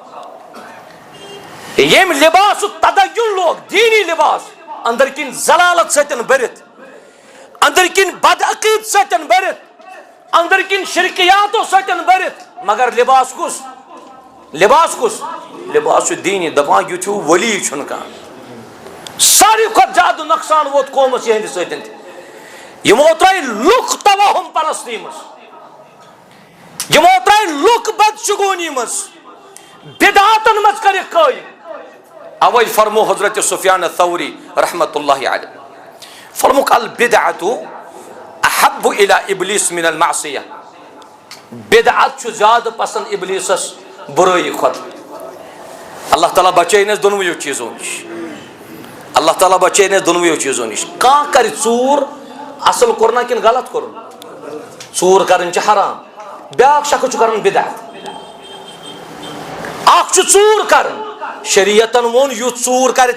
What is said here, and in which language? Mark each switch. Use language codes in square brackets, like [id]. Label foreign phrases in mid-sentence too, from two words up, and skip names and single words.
[ks] ییٚمۍ لباسُک تدین لوگ دیٖنی لباس أنٛدرۍ کِنۍ ضلالت سۭتۍ بٔرِتھ أنٛدرۍ کِنۍ بدعقیٖد سۭتۍ بٔرِتھ أنٛدرۍ کِنۍ شرکیاتو سۭتۍ بٔرِتھ مگر لباس کُس لباس چھُ دیٖنی دپان یُتھ ہیوٗ ؤلی چھُنہٕ کانٛہہ ساروی کھۄتہٕ زیادٕ نۄقصان ووت قومس یِہنٛدِ سۭتۍ تہِ یِمو ترٛٲے لُکھ توہُم پرستی منٛز یِمو ترٛٲے لُکھ بدشگوٗنی منٛز بدعاتن منٛز کٔرِکھ قٲیِم اوے فرمو حضرت سفیان الثوری [ar] رحمت اللہ علیہ [ks] فرموک [ar] البدعۃ احب الی ابلیس من المعصیہ [ks] بدعت چھُ زیادٕ پسند ابلیسس برٲیی کھۄتہٕ اللہ تعالیٰ بچٲینس دۄنوٕیو چیٖزو نِش اللہ تعالیٰ بچٲینس دۄنوٕیو چیٖزو نِش کانٛہہ کرِ ژوٗر اصل کوٚرنا کِنہٕ غلط کوٚرُن ژوٗر کرٕنۍ چھِ حرام بیاکھ شخص چھُ کران بدعت اکھ چھُ ژوٗر کران شریعتن ووٚن یُتھ ژوٗر کرِ